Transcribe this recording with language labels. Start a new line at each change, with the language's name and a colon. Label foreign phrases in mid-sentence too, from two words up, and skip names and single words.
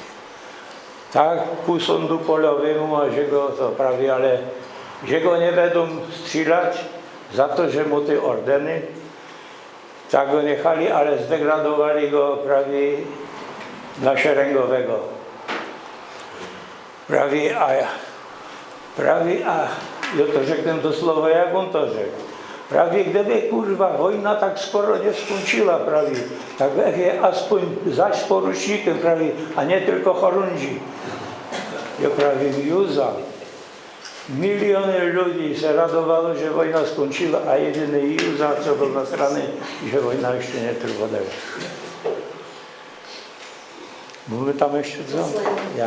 Polish: Tak ku sądu polowemu, a że go to prawie, ale że go nie będą strzelać za to, że mu te ordeny, tak go niechali, ale zdegradowali go prawie na szeregowego. Prawie, a ja to rzekłem do słowa, jak on to rzekł. Prawie gdyby kurwa wojna tak skoro nie skończyła prawie, tak je aspoň zaś z porucznikiem prawie, a nie tylko chorądzi. Ja prawie Józa. Miliony ludzi się radowało, że wojna skończyła, a jedyny Józa, co był na stronie, że wojna jeszcze nie trwała. Mamy tam jeszcze co? Ja.